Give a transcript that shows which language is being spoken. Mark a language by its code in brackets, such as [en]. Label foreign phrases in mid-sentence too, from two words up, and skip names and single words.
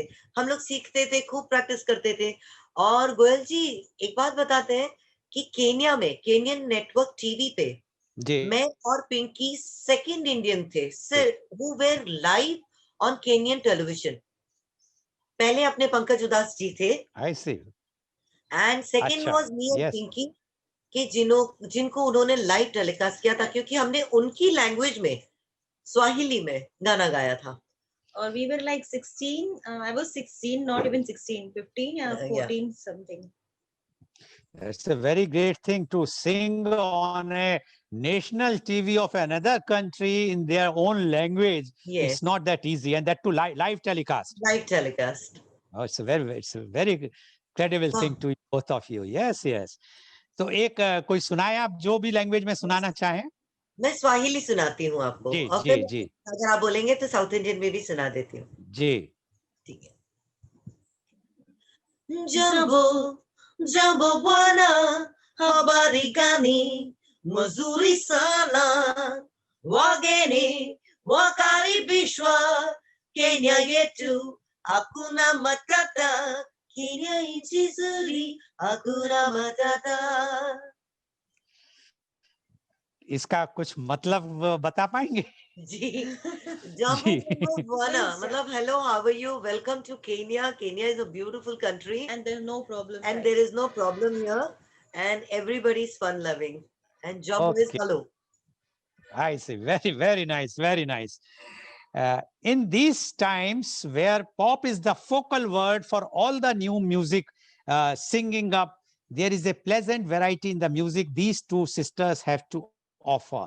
[hi] हम लोग सीखते थे, खूब प्रैक्टिस करते थे। और गोयल जी एक बात बताते हैं कि केन्या में [en] Kenyan Network TV [hi] पे मैं और पिंकी [en] second Indian [hi] थे [en] who were live on Kenyan television. [hi] पहले अपने पंकज उदास जी थे, [en] I see, and second was me and Pinky [hi] कि जिनको उन्होंने [en] live telecast [hi] किया था, क्योंकि हमने उनकी लैंग्वेज में स्वाहिली में गाना गाया था। [en] और we were like 16, I was 16, not even 16, 15 or 14 something. It's a very great thing to sing on a national TV of another country in their own language. Yes. It's not that easy, and that to live telecast. Live telecast. Oh, it's a very credible thing to both of you. Yes, yes. [hi] तो एक कोई सुनाए आप जो भी लैंग्वेज में सुनाना चाहें। मैं स्वाहिली सुनाती हूँ आपको, जी, और जी, फिर जी। अगर आप बोलेंगे तो [en] South Indian [hi] में भी सुना देती हूँ। जी ठीक है। [sw] Jambo, jambo bwana, habari gani? Mazuri sana, wageni wakaribishwa Kenya yetu, hakuna matata. Kenya nchi nzuri, hakuna matata. [hi] इसका कुछ मतलब बता पाएंगे? जी, [sw] Jambo bwana, [en] मतलब hello, how are you? Welcome to Kenya. Kenya is a beautiful country, And there's no problem. and there is no problem here, and everybody is fun loving. And Jambo is hello. I see. Very nice. Very nice. In these times where pop is the focal word for all the new music singing up, there is a pleasant variety in the music these two sisters have to offer.